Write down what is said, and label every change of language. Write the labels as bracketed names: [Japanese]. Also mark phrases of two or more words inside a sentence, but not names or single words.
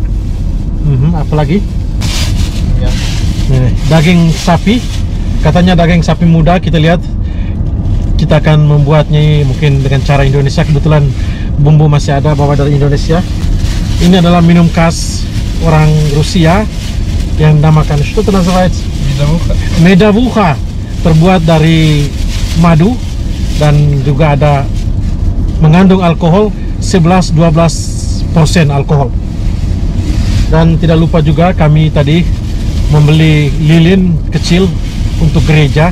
[Indonesian] Apalagi ya. Ini, daging sapi. Katanya daging sapi muda. Kita lihat. Kita akan membuatnya mungkin dengan cara Indonesia. Kebetulan bumbu masih ada bawa dari Indonesia. Ini adalah minum khas orang Rusia yang dinamakan [Russian] что это называется? [Indonesian] Medavukha, terbuat dari madu dan juga ada mengandung alkohol 11-12% alkohol. Dan tidak lupa juga kami tadi membeli lilin kecil untuk gereja.